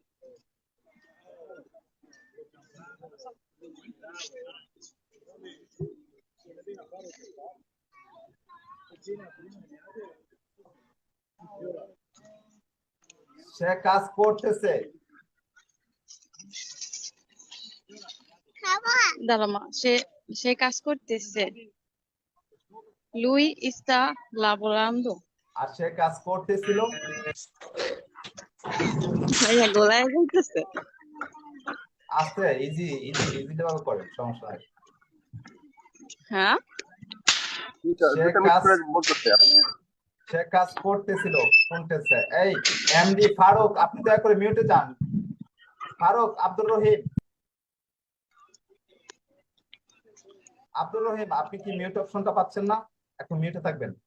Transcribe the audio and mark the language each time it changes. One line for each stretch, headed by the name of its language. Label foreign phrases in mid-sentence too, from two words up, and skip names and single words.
Bangla: সে কাজ করতেছে দাঁড়ামা সে কাজ করতেছে
Italian: lui sta lavorando
Bangla: আর সে কাজ করতেছিল ভাইয়া গলায় যাইতেছে আস্তে
English: easy easy easy level
Bangla: করেন সমস্যা নাই হ্যাঁ সে কাজ করতেছিল করতেছে এই এমডি ফারুক আপনি দয়া করে মিউটে যান ফারুক আব্দুর রহিম আপনি কি মিউট অপশনটা পাচ্ছেন না এখন মিউটে থাকবেন